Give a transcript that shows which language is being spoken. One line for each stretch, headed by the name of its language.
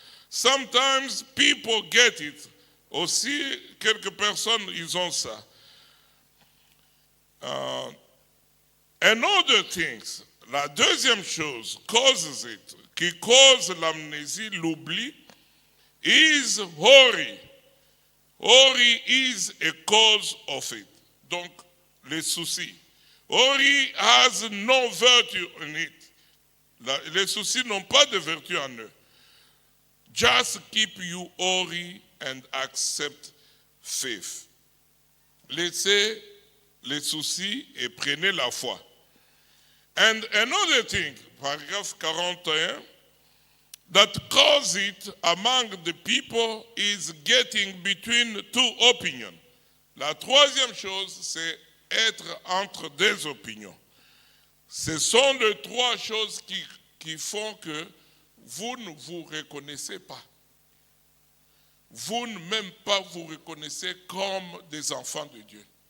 English: Sometimes people get it.
French: Aussi, quelques personnes, ils ont ça.
English: Another things,
French: la deuxième chose,
English: causes it,
French: qui cause l'amnésie, l'oubli,
English: is worry. Worry is a cause of it.
French: Donc, les soucis.
English: Worry has no virtue in it.
French: Les soucis n'ont pas de vertu en eux.
English: Just keep you worry and accept faith.
French: Laissez les soucis et prenez la foi.
English: And another thing, paragraphe 41, that cause it among the people is getting between two opinions.
French: La troisième chose, c'est être entre deux opinions. Ce sont les trois choses qui font que vous ne vous reconnaissez pas. Vous ne même pas vous reconnaissez comme des enfants de Dieu.